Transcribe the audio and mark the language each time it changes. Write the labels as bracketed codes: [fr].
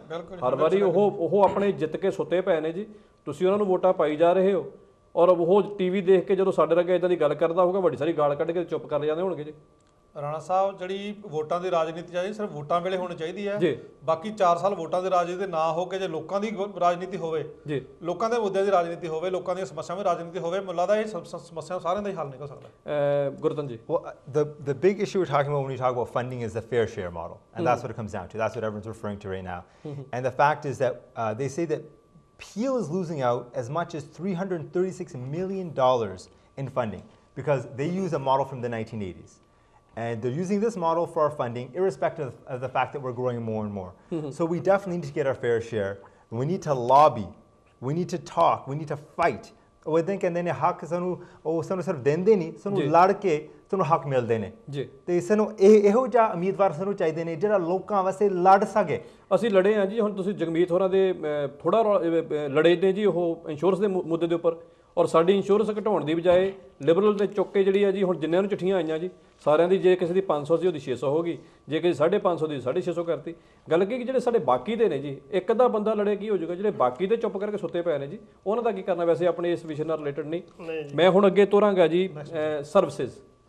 [pa] ਹਰ ਵਾਰੀ ਉਹ ਆਪਣੇ ਜਿੱਤ ਕੇ ਸੁੱਤੇ ਪਏ ਨੇ ਜੀ, ਤੁਸੀਂ ਉਹਨਾਂ ਨੂੰ ਵੋਟਾਂ ਪਾਈ ਜਾ ਰਹੇ ਹੋ, ਔਰ ਉਹ ਟੀਵੀ ਦੇਖ ਕੇ ਜਦੋਂ ਸਾਡੇ ਵਰਗੇ ਇਦਾਂ ਦੀ ਗੱਲ ਕਰਦਾ ਹੋਊਗਾ, ਵੱਡੀ ਸਾਰੀ ਗਾਲ ਕੱਢ ਕੇ ਚੁੱਪ ਕਰ ਜਾਂਦੇ ਹੋਣਗੇ ਜੀ। ਰਾਣਾ ਸਾਹਿਬ ਜਿਹੜੀ ਵੋਟਾਂ ਦੀ ਰਾਜਨੀਤੀ ਚਾਹੀਦੀ ਸਿਰਫ ਵੋਟਾਂ ਵੇਲੇ ਹੋਣੀ ਚਾਹੀਦੀ ਹੈ ਜੀ ਬਾਕੀ 4 ਸਾਲ ਵੋਟਾਂ ਦੀ ਰਾਜਨੀਤੀ ਨਾ ਹੋ ਕੇ ਜੇ ਲੋਕਾਂ ਦੀ ਰਾਜਨੀਤੀ ਹੋਵੇ ਜੀ ਲੋਕਾਂ ਦੇ ਮੁੱਦਿਆਂ ਦੀ ਰਾਜਨੀਤੀ ਹੋਵੇ ਲੋਕਾਂ ਦੀਆਂ ਸਮੱਸਿਆਵਾਂ ਦੀ ਰਾਜਨੀਤੀ ਹੋਵੇ ਮੈਨੂੰ ਲੱਗਦਾ ਇਹ ਸਮੱਸਿਆ ਸਾਰਿਆਂ ਦਾ ਹੀ ਹੱਲ ਨਿਕਲ ਸਕਦਾ ਗੁਰਤਨ ਜੀ [en] Well, the big issue we're talking about when we talk about funding is the fair share model. And that's what it comes down to. That's what everyone's referring to right now. And the fact is that they say that Peel is losing out as much as $336 million in funding because they use a model from the 1980s. And they're using this model for our funding, irrespective of the fact that we're growing more and more. So we definitely need to get our fair share. We need to lobby. We need to talk. We need to fight. [pa] ਉਹ ਇਦਾਂ ਕਹਿੰਦੇ ਨੇ ਹੱਕ ਸਾਨੂੰ ਉਹ ਸਾਨੂੰ ਸਿਰਫ ਦਿੰਦੇ ਨਹੀਂ ਸਾਨੂੰ ਲੜ ਕੇ ਸਾਨੂੰ ਹੱਕ ਮਿਲਦੇ ਨੇ ਜੀ ਤੇ ਸਾਨੂੰ ਇਹੋ ਜਿਹਾ ਉਮੀਦਵਾਰ ਸਾਨੂੰ ਚਾਹੀਦੇ ਨੇ ਜਿਹੜਾ ਲੋਕਾਂ ਵਾਸਤੇ ਲੜ ਸਕੇ ਅਸੀਂ ਲੜੇ ਆ ਜੀ ਹੁਣ ਤੁਸੀਂ ਜਗਮੀਤ ਹੋਰਾਂ ਦੇ ਥੋੜਾ ਲੜੇ ਨੇ ਜੀ ਉਹ ਇੰਸ਼ੋਰੈਂਸ ਦੇ ਮੁੱਦੇ ਦੇ ਉੱਪਰ ਔਰ ਸਾਡੀ ਇੰਸ਼ੋਰੈਂਸ ਘਟਾਉਣ ਦੀ ਬਜਾਏ ਲਿਬਰਲ ਦੇ ਚੁੱਕ ਕੇ ਜਿਹੜੀ ਆ ਜੀ ਹੁਣ ਜਿੰਨਿਆਂ ਨੂੰ ਚਿੱਠੀਆਂ ਆਈਆਂ ਜੀ ਸਾਰਿਆਂ ਦੀ ਜੇ ਕਿਸੇ ਦੀ 500 ਸੀ ਉਹਦੀ 600 ਹੋ ਗਈ ਜੇ ਕਿਸੇ 550 ਦੀ 650 ਕਰਤੀ ਗੱਲ ਕੀ ਜਿਹੜੇ ਸਾਡੇ ਬਾਕੀ ਦੇ ਨੇ ਜੀ ਇੱਕ ਅੱਧਾ ਬੰਦਾ ਲੜੇ ਕੀ ਹੋ ਜਾਊਗਾ ਜਿਹੜੇ ਬਾਕੀ ਦੇ ਚੁੱਪ ਕਰਕੇ ਸੁੱਤੇ ਪਏ ਨੇ ਜੀ ਉਹਨਾਂ ਦਾ ਕੀ ਕਰਨਾ ਵੈਸੇ ਆਪਣੇ ਇਸ ਵਿਸ਼ੇ ਨਾਲ ਰਿਲੇਟਡ ਨਹੀਂ ਮੈਂ ਹੁਣ ਅੱਗੇ ਤੋਰਾਂਗਾ ਜੀ ਸਰਵਿਸਿਜ਼